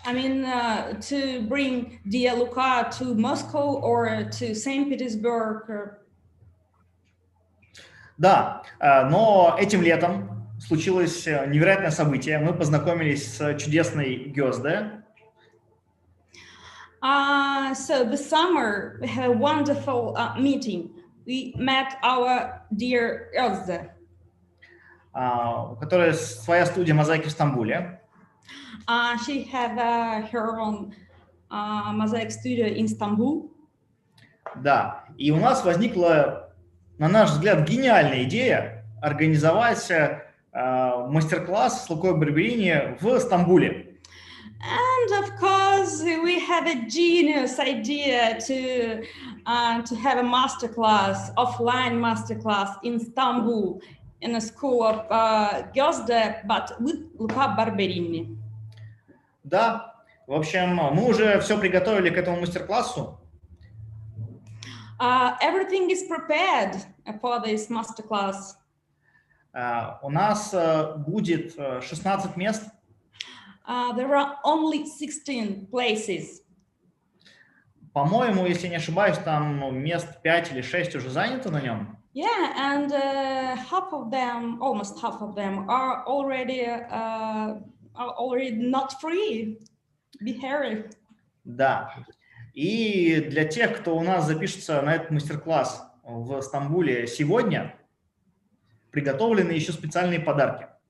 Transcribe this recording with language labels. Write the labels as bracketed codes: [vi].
[en] I mean, to bring dear Luca to Moscow or to St. Petersburg. [ru] Да, но этим летом случилось невероятное событие. Мы познакомились с чудесной Гёзде. [en] So this summer we had a wonderful meeting. We met our dear Gёzde, [ru] у которой своя студия мозаики в Стамбуле. [en] She had her own mosaic studio in Istanbul. [ru] Да, и у нас возникла, на наш взгляд, гениальная идея организовать мастер-класс с Лукой Барберини в Стамбуле. [en] And of course, we had a genius idea to have a masterclass, offline masterclass in Istanbul, in a school of Gёzde, but with Luca Barberini. [ru] Да, в общем, мы уже все приготовили к этому мастер-классу. [en] Everything is prepared for this masterclass. [ru] У нас будет 16 мест. [en] There are only 16 places. [ru] По-моему, если не ошибаюсь, там мест 5 или 6 уже занято на нем. [en] Yeah, and half of them, almost half of them, are already not free. Be hurry. [ru] Да. И для тех, кто у нас запишется на этот мастер-класс в Стамбуле сегодня, приготовлены еще специальные подарки.